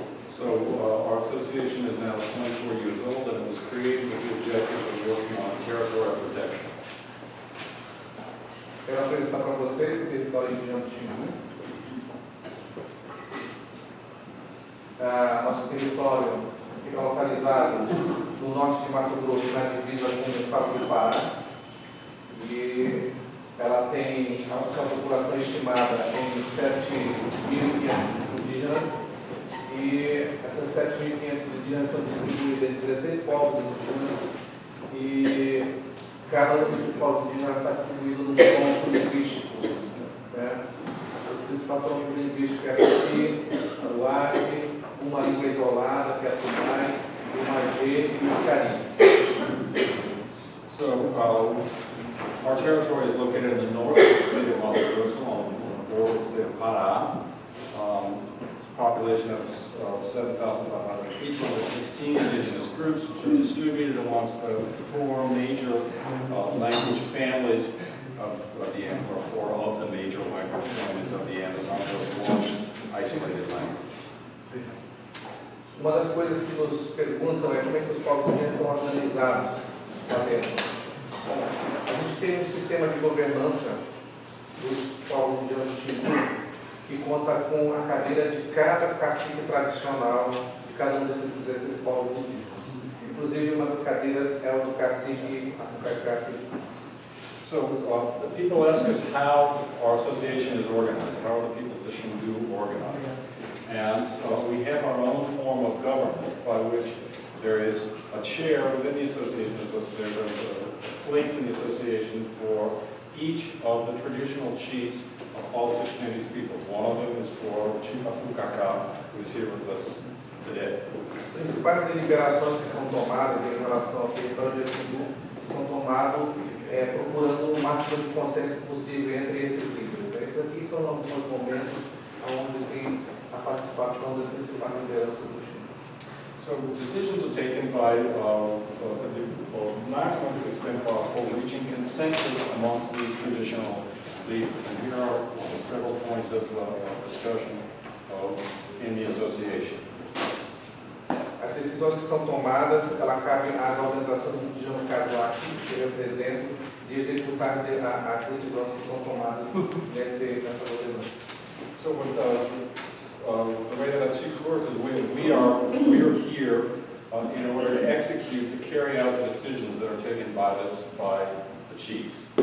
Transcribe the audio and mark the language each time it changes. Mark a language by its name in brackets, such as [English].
[English] So our association is now 24 years old and it was created with the objective of working on territorial protection. [Portuguese] Quero apresentar para vocês o território indígena do Xingu. Nosso território fica localizado no norte de Mato Grosso, na divisa com o estado do Pará. E ela tem a sua população estimada em 7.500 indígenas. E essas 7.500 indígenas estão distribuídas em 16 povos indígenas. E cada um desses povos indígenas está distribuído num ponto linguístico. Né? Os principais pontos linguísticos é aqui, o Acre, uma língua isolada, que é a Tumai, o Magê e os Caribes. [English] So our territory is located in the north of the state of Mato Grosso, on the border of the state of Pará. It's a population of 7,500 people. There are 16 indigenous groups which are distributed amongst the 4 major language families of the Amazon, or 4 of the major language families of the Amazon, those one isolated language. [Portuguese] Uma das coisas que nos perguntam é como é que os povos indígenas estão organizados lá dentro. A gente tem um sistema de governança dos povos indígenas do Xingu que conta com a cadeira de cada cacique tradicional de cada um desses 16 povos indígenas. Inclusive, uma das cadeiras é o do cacique Afucacá. [English] So the people ask us how our association is organized. How are the peoples of the Xingu organized? And we have our own form of governance by which there is a chair within the association. There's a place in the association for each of the traditional chiefs of all 16 of these peoples. One of them is for Chief Afucacá, who is here with us today. [Portuguese] As principais deliberações que são tomadas em relação ao território de Xingu são tomadas procurando o máximo de consenso possível entre esses líderes. Esses aqui são alguns momentos onde tem a participação das principais lideranças do Xingu. [English] So decisions are taken by maximum extent possible, reaching consensus amongst these traditional leaders. And here are several points of discussion in the association. [Portuguese] As decisões que são tomadas, ela cabe às organizações indígenas, no caso aqui, que eu represento, de executar as decisões que são tomadas nessa governança. [English] So the way that chiefs work is we are here in order to execute, to carry out the decisions that are taken by the chiefs.